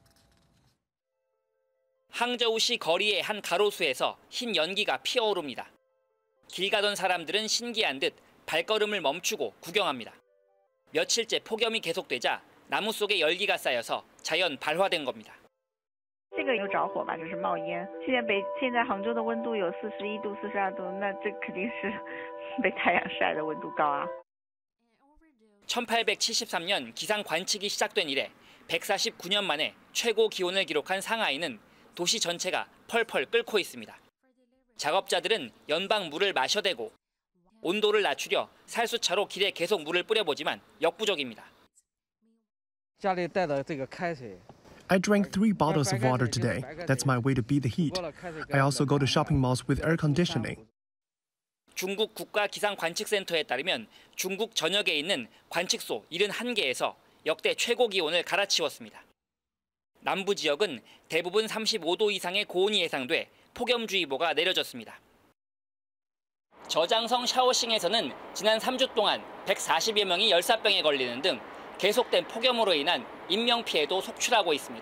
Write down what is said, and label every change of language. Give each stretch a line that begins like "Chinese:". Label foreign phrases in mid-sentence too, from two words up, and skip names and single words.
Korean: 항저우시 거리의 한 가로수에서 흰 연기가 피어오릅니다. 길 가던 사람들은 신기한 듯 발걸음을 멈추고 구경합니다. 며칠째 폭염이 계속되자 나무 속에 열기가 쌓여서 자연 발화된 겁니다.
Chinese: 这个有着火吧，就是冒烟。现在杭州的温度有41度、42度，那这肯定是被太阳晒的温度高啊。
Korean: 1873년 기상 관측이 시작된 이래 149년 만에 최고 기온을 기록한 상하이는 도시 전체가 펄펄 끓고 있습니다. 작업자들은 연방 물을 마셔대고 온도를 낮추려 살수차로 길에 계속 물을 뿌려보지만 역부족입니다.
English: I drank 3 bottles of water today. That's my way to beat the heat. I also go to shopping malls with air conditioning.
Korean: 중국 국가기상관측센터에 따르면 중국 전역에 있는 관측소 71개에서 역대 최고 기온을 갈아치웠습니다. 남부 지역은 대부분 35도 이상의 고온이 예상돼 폭염주의보가 내려졌습니다. 저장성 샤오싱에서는 지난 3주 동안 140여 명이 열사병에 걸리는 등 계속된 폭염으로 인한 인명피해도 속출하고 있습니다.